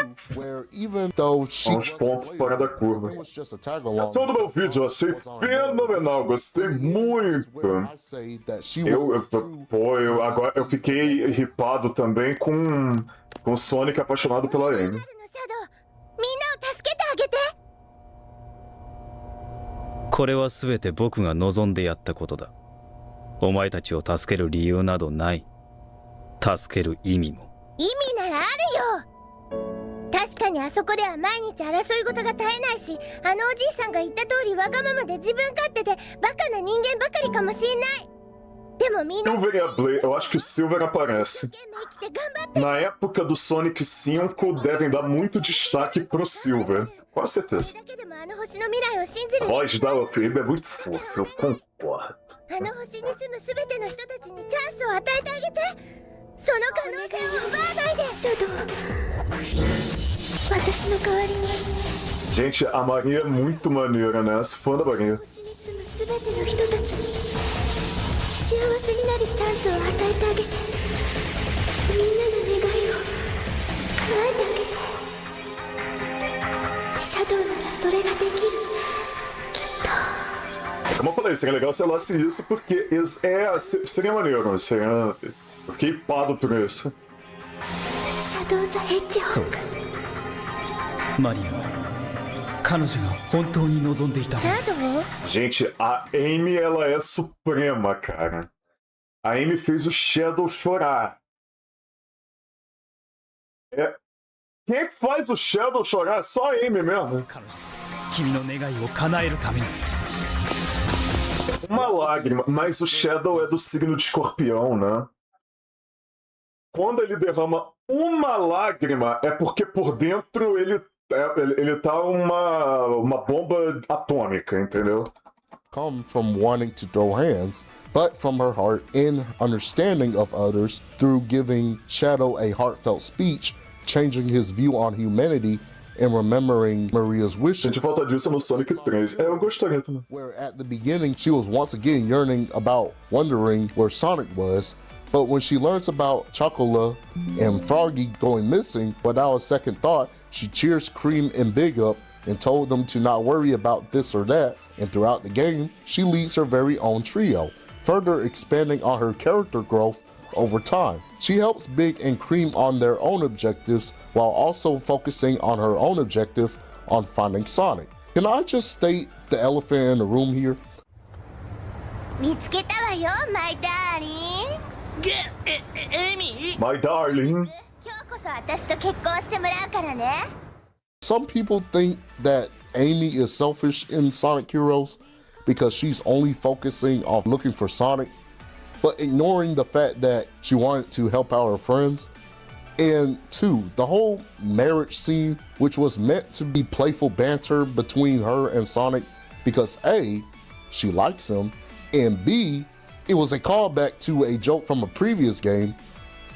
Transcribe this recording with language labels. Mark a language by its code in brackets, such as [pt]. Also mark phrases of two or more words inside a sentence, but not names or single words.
[pt] São os pontos fora da curva. Ação do meu vídeo, eu achei fenomenal, gostei muito. Agora eu fiquei ripado também com o Sonic apaixonado pela Amy. [ja] これは全て僕が望んでやったことだ。お前たちを助ける理由などない。助ける意味も。意味ならあるよ。確かにあそこでは毎日争い事が絶えないし、あのおじいさんが言った通りわがままで自分勝手でバカな人間ばかりかもしれない。でもみんな [pt] Silver e a Blade, eu acho que o Silver aparece. Na época do Sonic 5, devem dar muito destaque pro Silver. Com certeza. A voz da Phoebe é muito fofa, eu concordo. [ja] あの星に住むすべての人たちにチャンスを与えてあげて。その可能性を奪わないで。シャドウ、私の代わりに。 [pt] Gente, a Maria é muito maneira, né? Sou fã da Maria. [ja] すべての人たちに幸せになるチャンスを与えてあげて。みんなの願いを叶えてあげて。シャドウならそれができる。きっと。 [pt] Como eu falei, seria legal se ela fizesse isso, porque seria maneiro, seria... Eu fiquei hipado por isso. Shadow the Hedgehog. Maria, [ja] 彼女が本当に望んでいた。 Shadow? [pt] Gente, a Amy, ela é suprema, cara. A Amy fez o Shadow chorar. Quem é que faz o Shadow chorar? Só a Amy mesmo. [ja] 君の願いを叶えるために。 [pt] Uma lágrima, mas o Shadow é do signo de Escorpião, né? Quando ele derrama uma lágrima, é porque por dentro ele tá uma bomba atômica, entendeu? [en] Come from wanting to throw hands, but from her heart and understanding of others through giving Shadow a heartfelt speech, changing his view on humanity, and remembering Maria's wishes. [pt] Sente falta disso no Sonic 3. Eu gostaria também. [en] Where at the beginning she was once again yearning about wondering where Sonic was, but when she learns about Chocola and Froggy going missing, without a second thought, she cheers Cream and Big up and told them to not worry about this or that, and throughout the game, she leads her very own trio, further expanding on her character growth over time. She helps Big and Cream on their own objectives while also focusing on her own objective on finding Sonic. Can I just state the elephant in the room here? [ja] 見つけたわよ、 [en] my darling. [ja] Amy? [en] My darling. [ja] 今日こそ私と結婚してもらうからね。 [en] Some people think that Amy is selfish in Sonic Heroes because she's only focusing on looking for Sonic, but ignoring the fact that she wanted to help out her friends. And two, the whole marriage scene, which was meant to be playful banter between her and Sonic because A, she likes him, and B, it was a callback to a joke from a previous game.